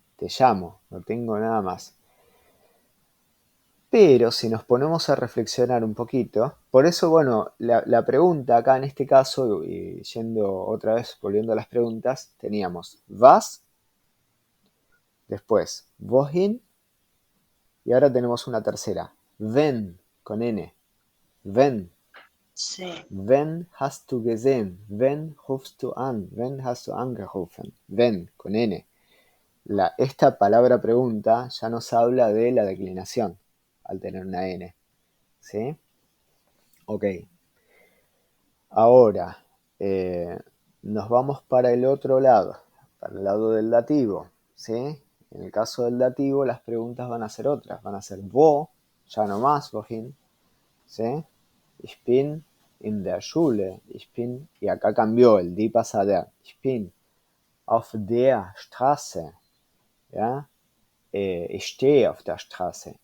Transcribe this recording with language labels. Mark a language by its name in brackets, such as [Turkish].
[Spanish] Te llamo, no tengo nada más. Pero si nos ponemos a reflexionar un poquito, por eso, bueno, la pregunta acá en este caso, y yendo otra vez, volviendo a las preguntas, teníamos was, después wohin, y ahora tenemos una tercera, wenn, con N, wenn. Sí. [German] Wenn hast du gesehen, wenn rufst du an, wenn hast du angerufen, wenn, [Spanish] con N. Esta palabra pregunta ya nos habla de la declinación al tener una N, ¿sí? Ok. Ahora, nos vamos para el otro lado, para el lado del dativo, ¿sí? En el caso del dativo, las preguntas van a ser otras, van a ser wo, ya no más, wohin, ¿sí? [German] Ich bin in der Schule, ich bin, [Spanish] y acá cambió, el die pasa a der, [German] ich bin auf der Straße. Ja? Ich stehe auf der Straße.